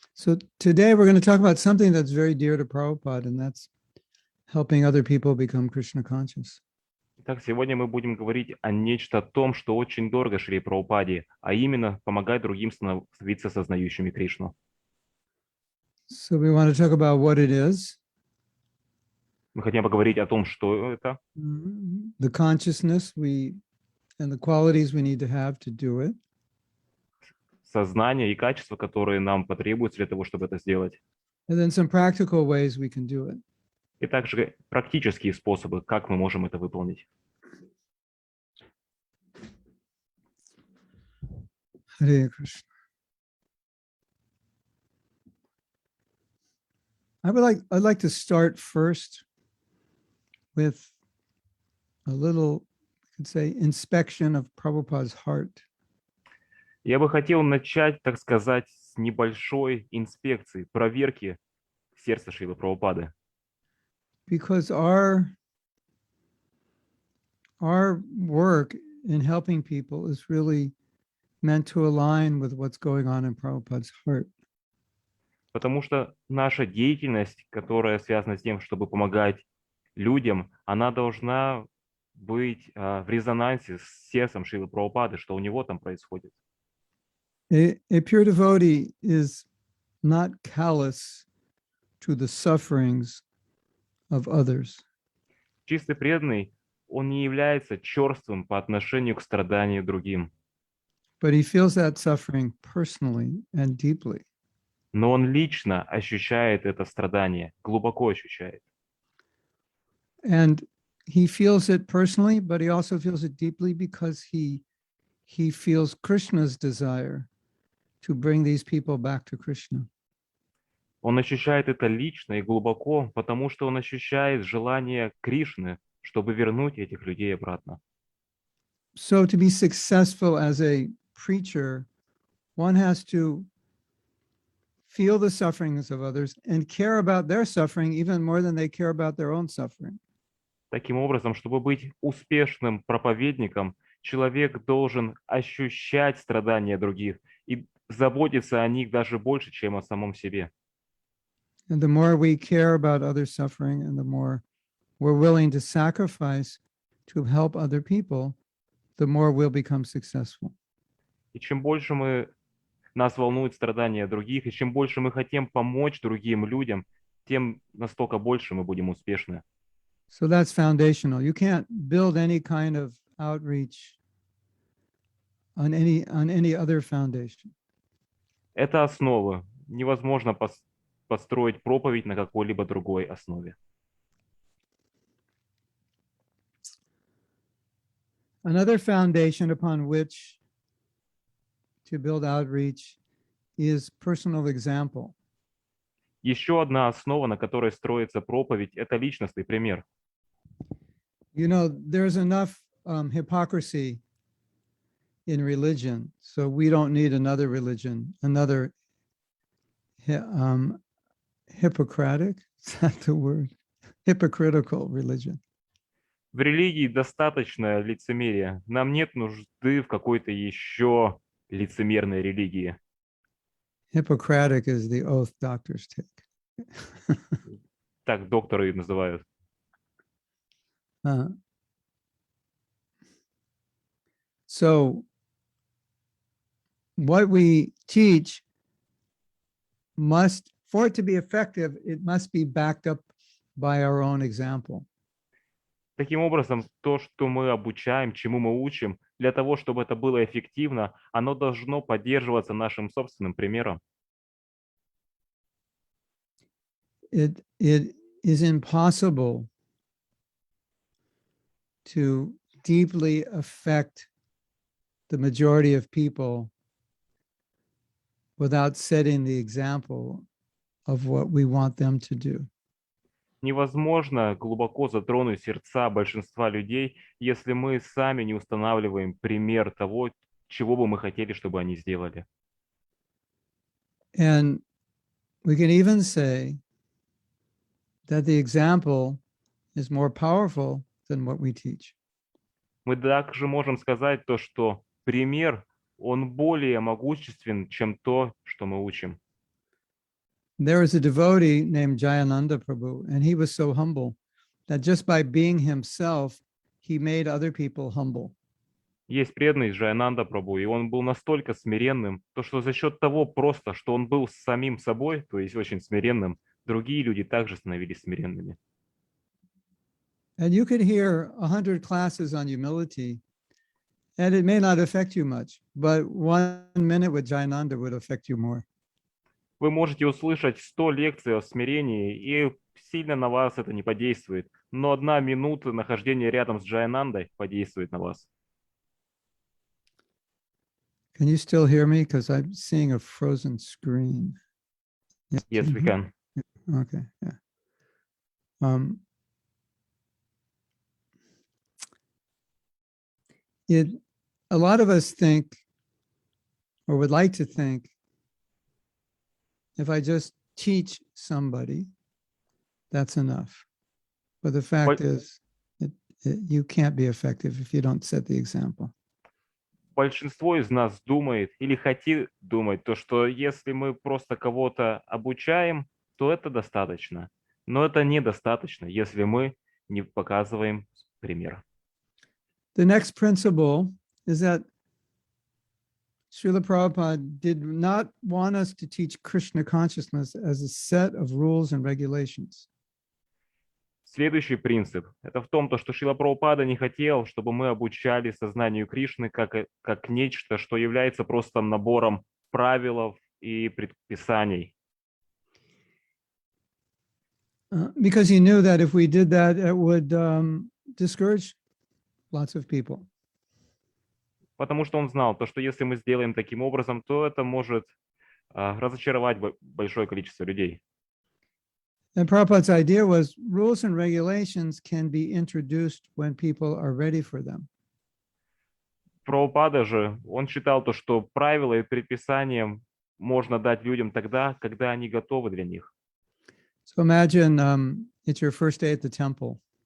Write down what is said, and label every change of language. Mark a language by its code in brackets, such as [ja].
[en] So today we're going to talk about something that's very dear to Prabhupada, and that's helping other people become Krishna conscious. [ru] Итак, сегодня мы будем говорить о нечто том, что очень дорого Шри Прабхупаде, а именно помогать другим становиться сознающими Кришну. [en] So we want to talk about what it is. [ru] Мы хотим поговорить о том, что это. [en] The consciousness and the qualities we need to have to do it. [ru] Сознание и качества, которые нам потребуются для того, чтобы это сделать. [en] And then some practical ways we can do it. [ru] И также практические способы, как мы можем это выполнить. [en] Hare Krishna. I'd like to start first with a little, I could say, inspection of Prabhupada's heart. [ru] Я бы хотел начать, так сказать, с небольшой инспекции, проверки сердца Шрилы Прабхупады. [en] Because our work in helping people is really meant to align with what's going on in Prabhupada's heart. [ru] Потому что наша деятельность, которая связана с тем, чтобы помогать людям, она должна быть в резонансе с сердцем Шрилы Прабхупады, что у него там происходит. [en] A pure devotee is not callous to the sufferings of others. [ru] Чистый преданный, он не является черствым по отношению к страданию другим. [en] But he feels that suffering personally and deeply. [ru] Но он лично ощущает это страдание, глубоко ощущает. [en] And he feels it personally, but he also feels it deeply because he feels Krishna's desire to bring these people back to Krishna. [ru] Он ощущает это лично и глубоко, потому что он ощущает желание Кришны, чтобы вернуть этих людей обратно. [en] So to be successful as a preacher, one has to feel the sufferings of others and care about their suffering even more than they care about their own suffering. [ru] Таким образом, чтобы быть успешным проповедником, человек должен ощущать страдания других и заботиться о них даже больше, чем о самом себе. [en] And the more we care about other suffering and the more we're willing to sacrifice to help other people, the more we'll become successful. [ru] И чем больше нас волнуют страдания других, и чем больше мы хотим помочь другим людям, тем настолько больше мы будем успешны. [en] So that's foundational. You can't build any kind of outreach on any other foundation. [ru] Это основа. Невозможно построить проповедь на какой-либо другой основе. [en] Another foundation upon which to build outreach is personal example. [ru] Еще одна основа, на которой строится проповедь, это личностный пример. [en] You know, there's enough hypocrisy in religion, so we don't need another religion, another Hippocratic, is that the word? Hypocritical religion. [ru] В религии достаточно лицемерия. Нам нет нужды в какой-то еще лицемерной религии. [en] Hippocratic is the oath doctors take. [ru] Так докторы и называют. [en] So what we teach must, for it to be effective, it must be backed up by our own example. [ru] Таким образом, то, что мы обучаем, чему мы учим, для того, чтобы это было эффективно, оно должно поддерживаться нашим собственным примером. [en] It is impossible to deeply affect the majority of people without setting the example of what we want them to do. [ru] Невозможно глубоко затронуть сердца большинства людей, если мы сами не устанавливаем пример того, чего бы мы хотели, чтобы они сделали. [en] And we can even say that the example is more powerful than what we teach. [ru] Мы также можем сказать то, что пример, он более могуществен, чем то, что мы учим. [en] There was a devotee named Jayananda Prabhu, and he was so humble that just by being himself, he made other people humble. [ru] Есть преданный Джаянанда Прабху, и он был настолько смиренным, то что за счет того просто, что он был самим собой, то есть очень смиренным, другие люди также становились смиренными. [en] And you could hear 100 classes on humility, and it may not affect you much, but 1 minute with Jayananda would affect you more. [ru] Вы можете услышать 100 лекций о смирении, и сильно на вас это не подействует, но 1 минута нахождения рядом с Джаянандой подействует на вас. [en] Can you still hear me? Because I'm seeing a frozen screen. Yes, we can. Okay, yeah. A lot of us think, or would like to think, if I just teach somebody, that's enough. But the fact is, you can't be effective if you don't set the example. [ru] Большинство из нас думает или хотит думать то, что если мы просто кого-то обучаем, то это достаточно. Но это недостаточно, если мы не показываем пример. [en] The next principle is that Srila Prabhupada did not want us to teach Krishna consciousness as a set of rules and regulations. [ru] Следующий принцип – это в том, что Шрила Прабхупада не хотел, чтобы мы обучали сознанию Кришны как нечто, что является просто набором правил и предписаний. [en] Because he knew that if we did that, it would discourage lots of people. [ru] Потому что он знал, что если мы сделаем таким образом, то это может разочаровать большое количество людей. [en] And Prabhupada's idea was rules and regulations can be introduced when people are ready for them. [ru] Прабхупада же, он считал то, что правила и предписания можно дать людям тогда, когда они готовы для них. [en] So imagine it's your first day at the temple